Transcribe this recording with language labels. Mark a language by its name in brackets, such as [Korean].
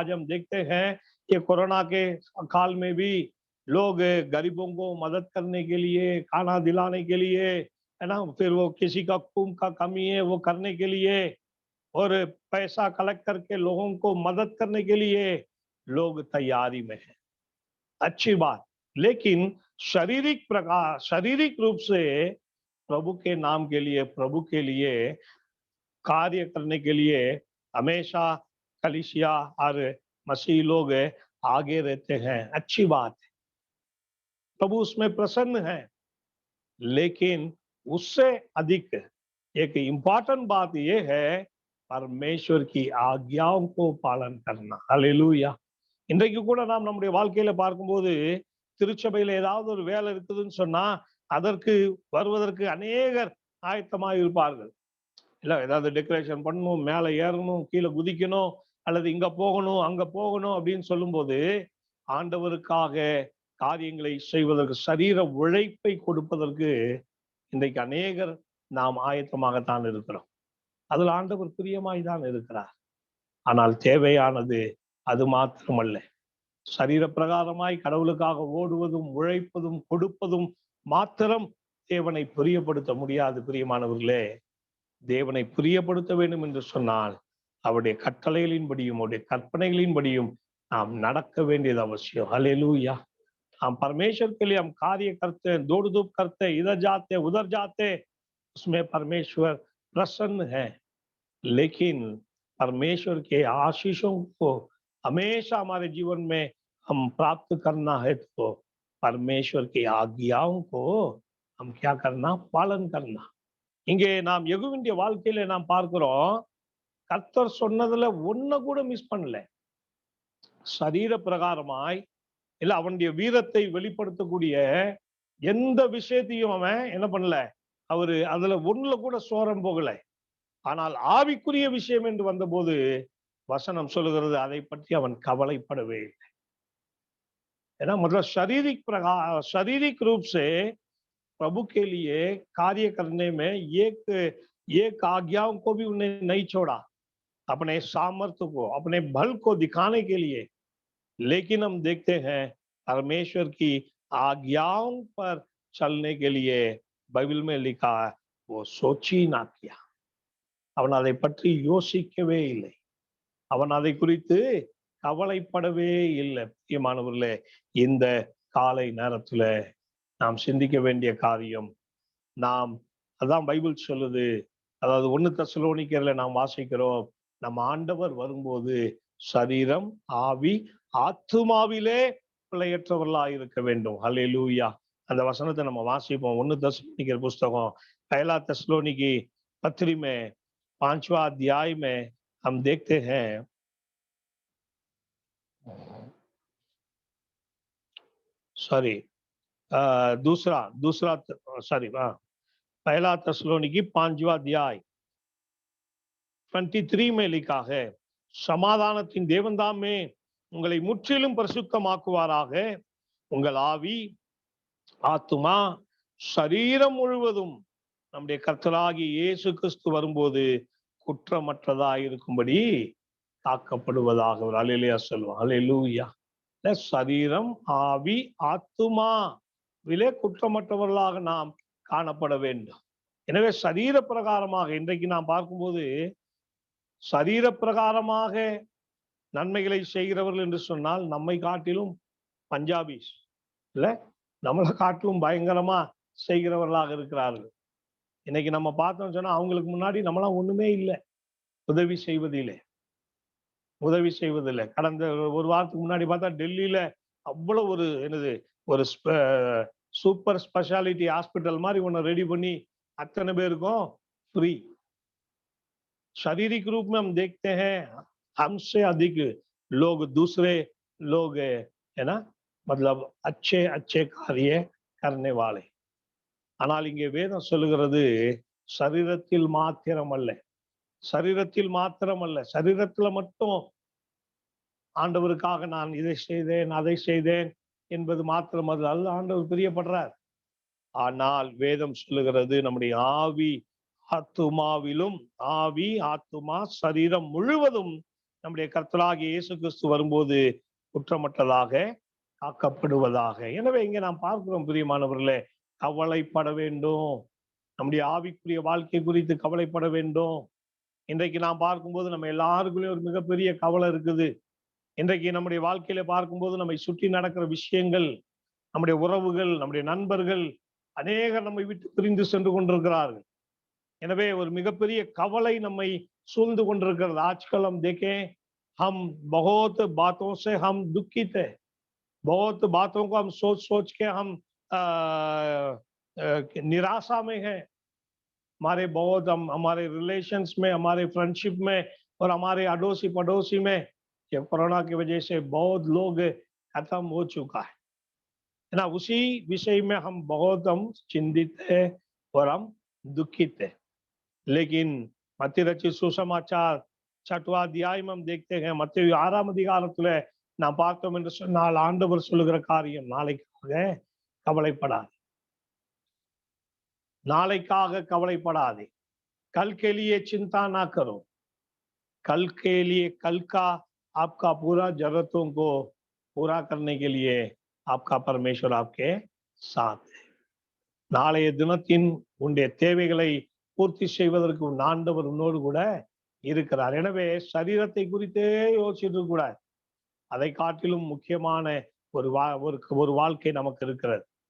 [Hindi] आज हम देखते हैं कि कोरोना के काल में भी लोग गरीबों को मदद करने के लिए, खाना दिलाने के लिए, है ना, फिर वो किसी का खून का कमी है वो करने के लिए, और पैसा कलेक्ट करके लोगों को मदद करने के लिए लोग तैयारी में है. अच्छी बात, लेकिन शारीरिक रूप से प्रभु के नाम के लिए, प्रभु के लिए कार्य करने के लिए हमेशा कलीसिया और मसीह लोग आगे रहते हैं. अच्छी बात है, प्रभु उसमें प्रसन्न है. लेकिन उससे अधिक एक इम्पोर्टेंट बात यह है परमेश्वर की आज्ञाओं को पालन करना. हालेलूया. [Tamil] இன்றைக்கு கூட நாம் நம்முடைய வாழ்க்கையில பார்க்கும்போது திருச்சபையில ஏதாவது ஒரு வேலை இருக்குதுன்னு சொன்னா அதற்கு வருவதற்கு அநேகர் ஆயத்தமாக இருப்பார்கள். இல்ல, ஏதாவது டெக்கரேஷன் பண்ணணும், மேல ஏறணும், கீழே குதிக்கணும், அல்லது இங்க போகணும் அங்க போகணும் அப்படின்னு சொல்லும்போது ஆண்டவருக்காக காரியங்களை செய்வதற்கு, சரீர உழைப்பை கொடுப்பதற்கு இன்றைக்கு அநேகர் நாம் ஆயத்தமாகத்தான் இருக்கிறோம். அதில் ஆண்டவர் பிரியமாய் தான் இருக்கிறார். ஆனால் தேவையானது அது மாத்திரமல்ல. சரீர பிரகாரமாய் கடவுளுக்காக ஓடுவதும் உழைப்பதும் கொடுப்பதும் மாத்திரம் தேவனை பிரியப்படுத்த முடியாது. பிரியமானவர்களே, தேவனை பிரியப்படுத்த வேண்டும் என்று சொன்னால் அவருடைய கட்டளைகளின்படியும் அவருடைய கற்பனைகளின்படியும் நாம் நடக்க வேண்டியது அவசியம். ஹல்லேலூயா. [Hindi] हम परमेश्वर के लिए हम कार्य करते हैं, दौड़ धूप करते हैं, इधर जाते हैं उधर जाते हैं, उसमें परमेश्वर प्रसन्न है. लेकिन परमेश्वर के आशीषों को हमेशा हमारे जीवन में हम प्राप्त करना है तो परमेश्वर की आज्ञाओं को हम क्या करना, पालन करना. [Tamil] இங்கே நாம் யெகூவினுடைய வாழ்க்கையில நாம் பார்க்கிறோம், கர்த்தர் சொன்னதுல ஒன்ன கூட மிஸ் பண்ணல. சரீர பிரகாரமாய் இல்ல அவனுடைய வீரத்தை வெளிப்படுத்தக்கூடிய எந்த விஷயத்தையும் அவன் என்ன பண்ணல, அவரு அதுல ஒண்ணுல கூட சோரம் போகல. ஆனால் ஆவிக்குரிய விஷயம் என்று வந்தபோது வசனம் சொல்லுகிறது அதை பற்றி அவன் கவலைப்படவே இல்லை. ஏன்னா [Hindi] मतलब शारीरिक रूप से प्रभु के लिए कार्य करने में एक आज्ञाओं को भी उन्हें नहीं छोड़ा, अपने सामर्थ्य को, अपने बल को दिखाने के लिए. लेकिन हम देखते हैं परमेश्वर की आज्ञाओं पर चलने के लिए बाइबल में लिखा है वो सोची ना किया. [Tamil] அவன் அதை பற்றி யோசிக்கவே இல்லை, அவன் அதை குறித்து கவலைப்படவே இல்லை. பிரியமானவர்களே, இந்த காலை நேரத்துல நாம் சிந்திக்க வேண்டிய காரியம், நாம் அதான் பைபிள் சொல்லுது. அதாவது 1 தெசலோனிக்கர்ல நாம் வாசிக்கிறோம், நம்ம ஆண்டவர் வரும்போது சரீரம், ஆவி, ஆத்துமாவிலே பிழையற்றவர்களாக இருக்க வேண்டும். ஹல்லேலூயா. அந்த வசனத்தை நம்ம வாசிப்போம். 1 தெசலோனிக்கர் புஸ்தகம் [Hindi] पहला तेसलोनिकी पत्री में 5वां अध्याय में हम देखते हैं, सॉरी दूसरा सॉरी पहला तेसलोनिकी 5वां अध्याय 23 में लिखा है, [Tamil] சமாதானத்தின் தேவன்தாமே உங்களை முற்றிலும் பரிசுத்தமாக்குவாராக. உங்கள் ஆவி, ஆத்துமா, சரீரம் முழுவதும் நம்முடைய கர்த்தராகிய இயேசு கிறிஸ்து வரும்போது குற்றமற்றதாக இருக்கும்படி காக்கப்படுவதாக. ஒரு அல்லேலூயா சொல்லுவோம். அல்லேலூயா. சரீரம், ஆவி, ஆத்துமா விலே குற்றமற்றவர்களாக நாம் காணப்பட வேண்டும். எனவே சரீர பிரகாரமாக இன்றைக்கு நாம் பார்க்கும்போது சரீர பிரகாரமாக நன்மைகளை செய்கிறவர்கள் என்று சொன்னால் நம்மை காட்டிலும் பஞ்சாபிஸ், இல்ல நம்மளை காட்டிலும் பயங்கரமா செய்கிறவர்களாக இருக்கிறார்கள். இன்னைக்கு நம்ம பார்த்தோம்னு சொன்னா அவங்களுக்கு முன்னாடி நம்மளாம் ஒண்ணுமே இல்லை. உதவி செய்வதில்லை, உதவி செய்வதில்லை. கடந்த ஒரு வாரத்துக்கு முன்னாடி பார்த்தா டெல்லியில அவ்வளவு ஒரு என்னது ஒரு சூப்பர் ஸ்பெஷாலிட்டி ஹாஸ்பிட்டல் மாதிரி ஒன்று ரெடி பண்ணி [Hindi] अतने [Tamil] பேர் இருக்கும் फ्री। [Hindi] शारीरिक रूप में हम देखते हैं हमसे अधिक लोग दूसरे लोग है ना, मतलब अच्छे अच्छे कार्य करने वाले। [Tamil] ஆனால் இங்கே வேதம் சொல்லுகிறது சரீரத்தில் மாத்திரம் அல்ல, சரீரத்தில் மாத்திரம் அல்ல, சரீரத்துல மட்டும் ஆண்டவருக்காக நான் இதை செய்தேன் அதை செய்தேன் என்பது மாத்திரம் அல்ல ஆண்டவர் பிரியப்படுறார். ஆனால் வேதம் சொல்லுகிறது நம்முடைய ஆவி ஆத்துமாவிலும், ஆவி ஆத்துமா சரீரம் முழுவதும் நம்முடைய கர்த்தராகிய இயேசு கிறிஸ்து வரும்போது குற்றமற்றதாக காக்கப்படுவதாக. எனவே இங்கே நாம் பார்க்கிறோம் பிரியமானவர்களே, கவலைப்பட வேண்டும், நம்முடைய ஆவிக்குரிய வாழ்க்கை குறித்து கவலைப்பட வேண்டும். இன்றைக்கு நாம் பார்க்கும்போது நம்ம எல்லாருக்குள்ளேயும் ஒரு மிகப்பெரிய கவலை இருக்குது. இன்றைக்கு நம்முடைய வாழ்க்கையில பார்க்கும்போது நம்மை சுற்றி நடக்கிற விஷயங்கள், நம்முடைய உறவுகள், நம்முடைய நண்பர்கள் அநேகர் நம்மை விட்டு பிரிந்து சென்று கொண்டிருக்கிறார்கள். எனவே ஒரு மிகப்பெரிய கவலை நம்மை சூழ்ந்து கொண்டிருக்கிறது. [Hindi] आजकल हम देखें हम बहुत बातों से हम दुखित है, बहुत बातों को हम सोच सोच के हम निराशा में है। हमारे बहुत हम हमारे रिलेशंस में, हमारे फ्रेंडशिप में और हमारे अड़ोसी पड़ोसी में ये कोरोना की वजह से बहुत लोग खत्म हो चुका है ना। उसी विषय में हम बहुत हम चिंतित है और हम दुखित है। लेकिन [Tamil] மத்திய ரட்சி சுசமாச்சார் 6வது அத்தியாயம் [Hindi] हम देखते हैं, [Tamil] மத்தேயு 6ஆம் அதிகாரத்துல நாம் பார்த்தோம் என்று சொன்னால் ஆண்டவர் சொல்லுகிற காரியம், நாளைக்காக கவலைப்படாதே, [Hindi] நாளைக்காக கவலைப்படாதே, कल के लिए चिंता ना करो, कल के लिए कल का आपका पूरा जरूरतों को पूरा करने के लिए आपका परमेश्वर आपके साथ है। [Tamil] நாளைய தினத்தின் உன்னுடைய தேவைகளை பூர்த்தி செய்வதற்கு உன் ஆண்டவர் உன்னோடு கூட இருக்கிறார். எனவே சரீரத்தை குறித்தே யோசிச்சுட்டு கூடாது, அதை காட்டிலும் முக்கியமான ஒரு வாழ்க்கை நமக்கு இருக்கிறது।